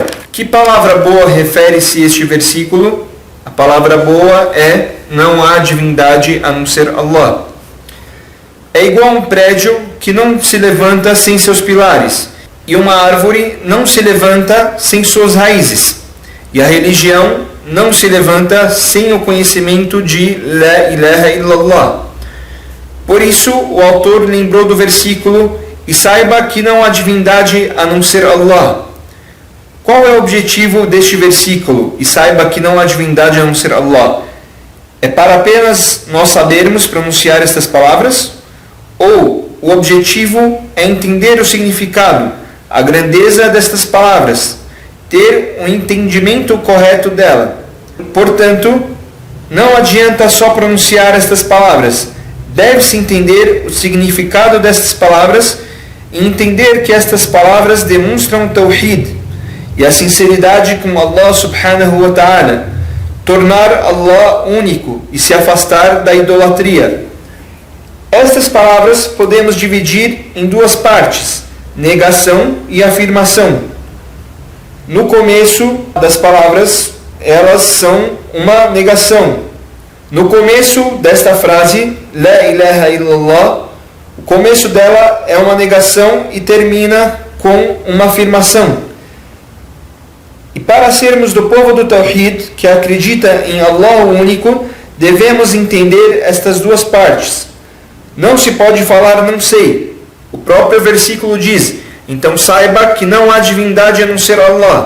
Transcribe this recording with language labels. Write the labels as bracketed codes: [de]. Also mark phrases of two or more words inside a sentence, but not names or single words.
[pt] Que palavra boa refere-se este versículo? A palavra boa é: não há divindade a não ser Allah. é igual a um prédio que não se levanta sem seus pilares, e uma árvore não se levanta sem suas raízes, e a religião não se levanta sem o conhecimento de [ar] لا إله إلا الله. [pt] Por isso, o autor lembrou do versículo: e saiba que não há divindade a não ser Allah. Qual é o objetivo deste versículo? E saiba que não há divindade a não ser Allah. É para apenas nós sabermos pronunciar estas palavras? Ou o objetivo é entender o significado, a grandeza destas palavras, ter um entendimento correto dela? Portanto, não adianta só pronunciar estas palavras. Deve-se entender o significado destas palavras e entender que estas palavras demonstram o Tawhid e a sinceridade com Allah [ar] سبحانه وتعالى, [pt] tornar Allah único e se afastar da idolatria. Estas palavras podemos dividir em duas partes: negação e afirmação. No começo das palavras, elas são uma negação. No começo desta frase, [ar] لا إله إلا الله, [pt] o começo dela é uma negação e termina com uma afirmação. E para sermos do povo do Tawhid, que acredita em Allah único, devemos entender estas duas partes. Não se pode falar não sei. O próprio versículo diz: então saiba que não há divindade a não ser Allah.